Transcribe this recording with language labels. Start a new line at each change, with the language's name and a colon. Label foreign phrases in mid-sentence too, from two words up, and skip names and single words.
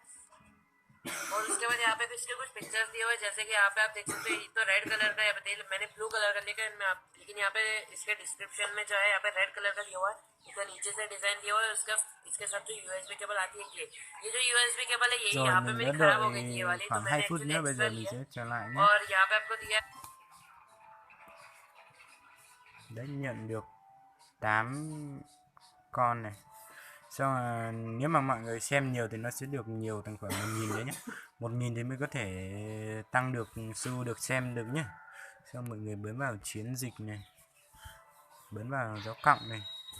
Hindi: और उसके बाद यहाँ पे इसके कुछ पिक्चर्स दिए हुए हैं, जैसे कि यहाँ पे आप देख सकते हैं, तो
English: red color
Hindi: का, यहाँ पे मैंने
English: blue color
Hindi: का लिखा है, लेकिन यहाँ पे इसके डिस्क्रिप्शन में जो है यहाँ पे
English: red color
Hindi: का दिया हुआ है। इसका नीचे से डिजाइन दिया हुआ है, उसका इसके साथ जो
English: USB cable
Hindi: आती है, ये जो
English: USB cable
Hindi: है, यही
Vietnamese: Rồi
Hindi: यहाँ पे
Vietnamese: mình
Hindi: मेरी
Vietnamese: đã
Hindi: खराब हो
Vietnamese: đợi
Hindi: गई थी ये वाली, तो
Vietnamese: khoảng 2
Hindi: मैंने
Vietnamese: phút
Hindi: एक्चुअली
Vietnamese: nữa, bây
Hindi: एक्स्ट्रा
Vietnamese: giờ mình
Hindi: लिया,
Vietnamese: sẽ trở lại nhé.
Hindi: और यहाँ पे आपको दिया
Vietnamese: Đã nhận được 8 con này. Xong là nếu mà mọi người xem nhiều thì nó sẽ được nhiều, tầm khoảng 1.000 đấy nhé. 1.000 thì mới có thể tăng được su, được xem được nhé. Xong mọi người bấm vào chiến dịch này, bấm vào dấu cộng này.